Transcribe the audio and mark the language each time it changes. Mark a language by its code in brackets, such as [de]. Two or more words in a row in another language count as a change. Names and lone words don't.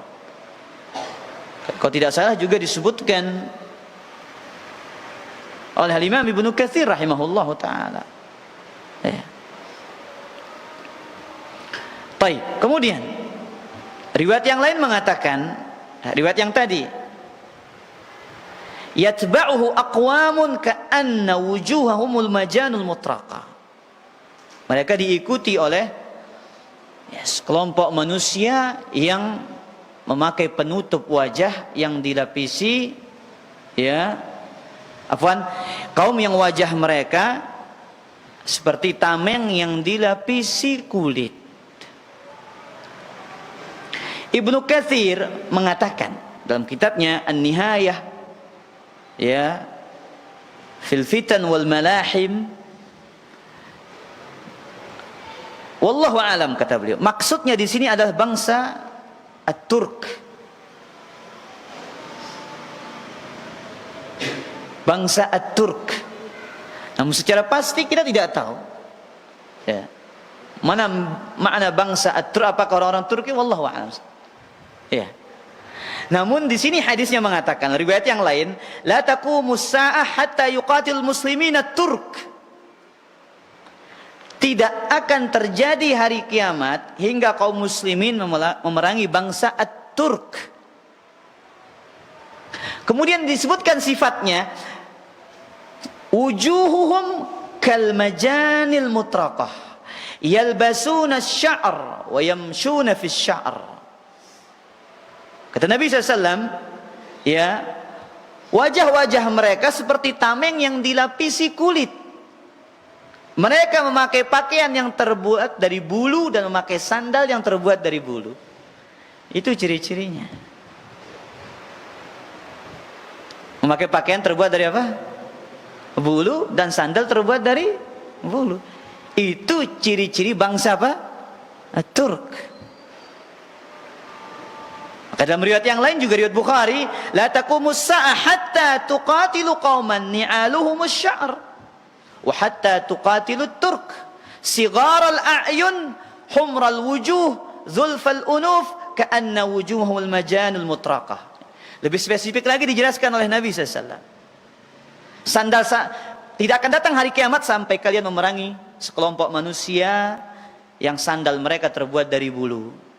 [id] Kalau tidak salah juga disebutkan oleh Imam Ibnu Katsir [ar] رحمه الله تعالى. [id] Ya. Baik, kemudian riwayat yang lain mengatakan, riwayat yang tadi, [ar] يتبعه أقوام كأن وجوههم المجان المطرقة. [id] Mereka diikuti oleh kelompok manusia yang memakai penutup wajah yang dilapisi, kaum yang wajah mereka seperti tameng yang dilapisi kulit. Ibnu Katsir mengatakan dalam kitabnya An-Nihayah, fil fitan wal malahim, [ar] والله أعلم, [id] kata beliau, maksudnya di sini adalah bangsa At-Turk. Bangsa At-Turk. Namun secara pasti kita tidak tahu, mana makna bangsa At-Turk, apakah orang-orang Turki, [ar] والله أعلم. [id] Namun di sini hadisnya mengatakan, riwayat yang lain, [ar] لا تقوم الساعة حتى يقاتل المسلمين الترك. [id] Tidak akan terjadi hari kiamat hingga kaum muslimin memerangi bangsa At-Turk. Kemudian disebutkan sifatnya, [ar] وجوههم كالمجان المطرقة يلبسون الشعر ويمشون في الشعر. [id] Kata Nabi SAW, wajah-wajah mereka seperti tameng yang dilapisi kulit. Mereka memakai pakaian yang terbuat dari bulu dan memakai sandal yang terbuat dari bulu. Itu ciri-cirinya. Memakai pakaian terbuat dari apa? Bulu, dan sandal terbuat dari bulu. Itu ciri-ciri bangsa apa? Turk. Dalam riwayat yang lain juga riwayat Bukhari, [ar] لا تقوم الساعة حتى تقاتلوا قوما نعالهم الشعر وحتى تقاتلوا الترك صغار الأعين حمر الوجوه ذلف الأنوف كأن وجوههم المجان المطرقة. [id] Lebih spesifik lagi dijelaskan oleh Nabi SAW, tidak akan datang hari kiamat sampai kalian memerangi sekelompok manusia yang sandal mereka terbuat dari bulu.